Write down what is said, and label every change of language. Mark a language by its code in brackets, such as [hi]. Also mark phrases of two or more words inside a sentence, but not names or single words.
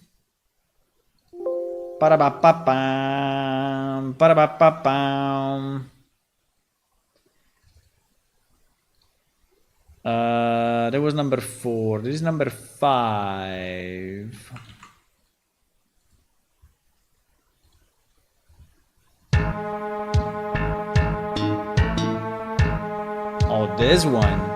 [en] Para pa pa pam. Para pa pa pam. That was number 4. This is number 5. Oh, this one.